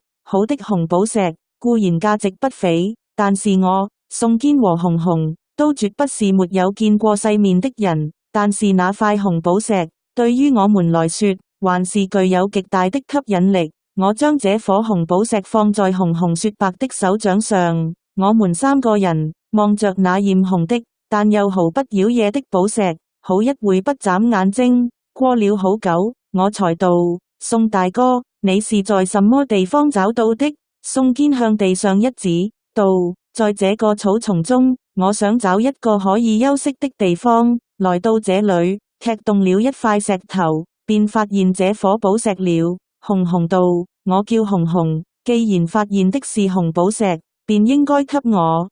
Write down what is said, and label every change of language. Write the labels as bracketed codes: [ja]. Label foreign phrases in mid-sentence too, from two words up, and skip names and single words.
[zh] 好的紅寶石固然價值不菲，但是我宋堅和紅紅都絕不是沒有見過世面的人。但是那塊紅寶石對於我們來說，還是具有極大的吸引力。我將這顆紅寶石放在紅紅雪白的手掌上，我們三個人望着那艷紅的，但又毫不妖冶的寶石，好一會不眨眼睛。過了好久，我才道：宋大哥，你是在什麼地方找到的？宋堅向地上一指，道：在這個草叢中，我想找一個可以休息的地方。來到這裏，踢動了一塊石頭，便發現這顆寶石了。紅紅道：我叫紅紅，既然發現的是紅寶石，便應該給我。